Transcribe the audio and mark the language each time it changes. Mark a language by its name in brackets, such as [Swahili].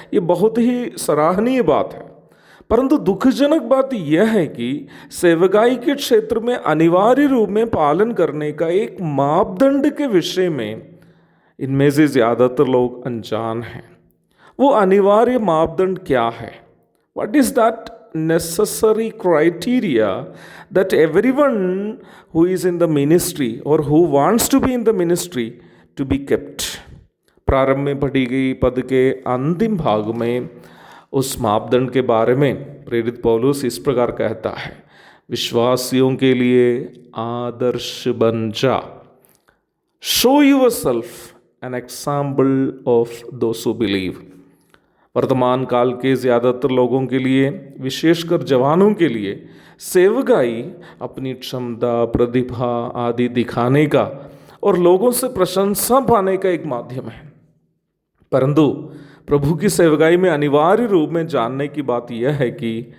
[Hindi] ये बहुत ही सराहनीय बात है, परंतु दुखजनक बात यह है कि सेवकाई के क्षेत्र में अनिवार्य रूप में पालन करने का एक मापदंड के विषय में इनमें से ज़्यादातर लोग अनजान हैं। वो अनिवार्य मापदंड क्या है? [English] What is that necessary criteria that everyone who is in the ministry or who wants to be in the ministry to be kept? [Hindi] प्रारंभ में पढ़ी गई पद के अंतिम भाग में उस मापदंड के बारे में प्रेरित पौलुस इस प्रकार कहता है, विश्वासियों के लिए आदर्श बन जा। [English] Show yourself an example of those who believe। [Hindi] वर्तमान काल के ज़्यादातर लोगों के लिए, विशेषकर जवानों के लिए, सेवकाई अपनी क्षमता, प्रतिभा आदि दिखाने का और लोगों से प्रशंसा पाने का एक माध्यम है। परंतु प्रभु की सेवकाई में अनिवार्य रूप में जानने की बात यह है कि